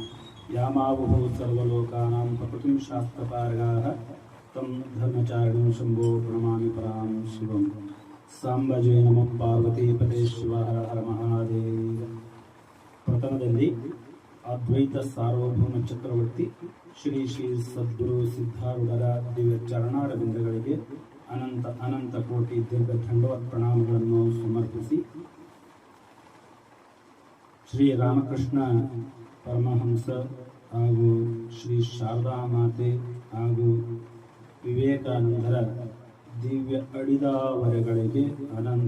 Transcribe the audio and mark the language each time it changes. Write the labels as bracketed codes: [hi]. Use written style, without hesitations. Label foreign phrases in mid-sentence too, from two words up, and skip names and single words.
[sa] यामावुः सर्वलोकानां प्रकृतिं शास्त्रपारगाः तं धर्मचारिणं शम्भो प्रणमामि परां शिवं. सांबजे नमः पार्वतीपते शिव हर हर महादेव. [kn] ಪ್ರಥಮದಲ್ಲಿ ಅದ್ವೈತ ಸಾರ್ವಭೌಮ ಚಕ್ರವರ್ತಿ ಶ್ರೀ ಶ್ರೀ ಸದ್ಗುರು ಸಿದ್ಧಾರೂಢರ ದಿವ್ಯ ಚರಣಾರವಿಂದಗಳಿಗೆ ಅನಂತ ಅನಂತ ಕೋಟಿ ದೀರ್ಘ ದಂಡವತ್ ಪ್ರಣಾಮಗಳನ್ನು ಸಮರ್ಪಿಸಿ, ಶ್ರೀ ರಾಮಕೃಷ್ಣ ಪರಮಹಂಸ ಹಾಗೂ ಶ್ರೀ ಶಾರದಾ ಮಾತೆ ಹಾಗೂ ವಿವೇಕಾನಂದರ ದಿವ್ಯ ಅಡಿದಾವರೆಗಳಿಗೆ ಅನಂತ